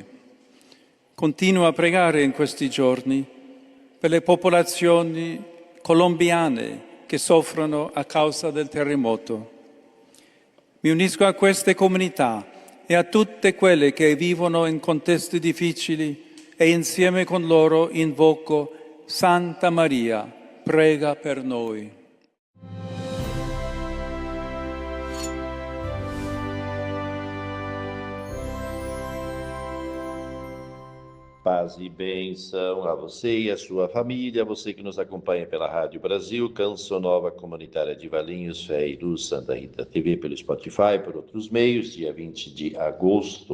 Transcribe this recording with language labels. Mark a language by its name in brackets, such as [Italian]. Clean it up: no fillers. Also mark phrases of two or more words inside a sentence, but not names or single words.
[Italian] Continuo a pregare in questi giorni per le popolazioni colombiane che soffrono a causa del terremoto. Mi unisco a queste comunità e a tutte quelle che vivono in contesti difficili e insieme con loro invoco Santa Maria, prega per noi. [Portuguese] Paz e bênção a você e a sua família, você que nos acompanha pela Rádio Brasil, Canção Nova Comunitária de Valinhos, Fé e Luz, Santa Rita TV, pelo Spotify, por outros meios, dia 20 de agosto.